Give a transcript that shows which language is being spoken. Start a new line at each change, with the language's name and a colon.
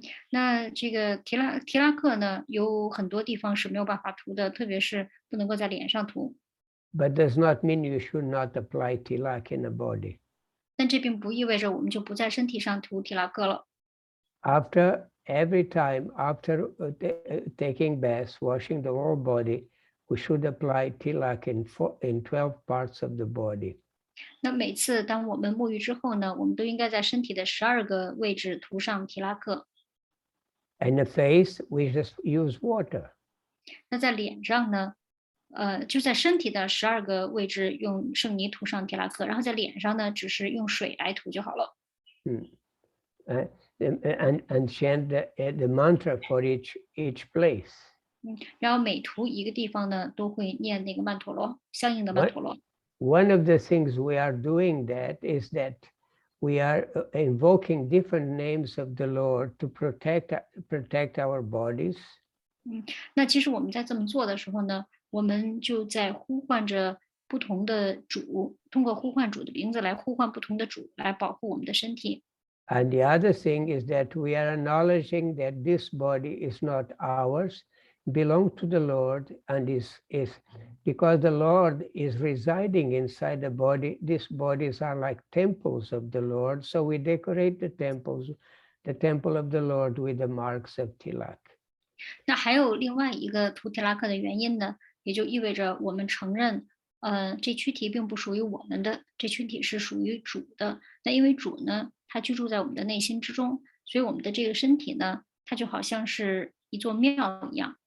Chinese: 那这个提拉克呢，有很多地方是没有办法涂的，特别是不能够在脸上涂。
English: But does not mean you should not apply tilak in the body.
Chinese: 但这并不意味着我们就不在身体上涂提拉克了。
English: After every time, after taking baths, washing the whole body, we should apply tilak in 12 parts of the body.
Chinese: 那每次当我们沐浴之后呢，我们都应该在身体的12个位置涂上提拉克。
English: In the face, we just use water.
Chinese: 那在脸上呢，就在身体的12个位置用圣泥涂上提拉克，然后在脸上呢，只是用水来涂就好了。
English: And chant the mantra for each place.
Chinese: 然后每涂一个地方呢，都会念那个曼陀罗，相应的曼陀罗。
English: One of the things we are doing that is that we are invoking different names of the Lord to protect our bodies.
Chinese: 那其实我们在这么做的时候呢，我们就在呼唤着不同的主，通过呼唤主的名字来呼唤不同的主，来保护我们的身体。
English: And the other thing is that we are acknowledging that this body is not ours, belongs to the Lord, and is because the Lord is residing inside the body. These bodies are like temples of the Lord, so we decorate the temples, the temple of the Lord, with the marks of tilak.
Chinese: 那还有另外一个图提拉克的原因呢，也就意味着我们承认，这躯体并不属于我们的，这躯体是属于主的。那因为主呢，他居住在我们的内心之中，所以我们的这个身体呢，它就好像是一座庙一样。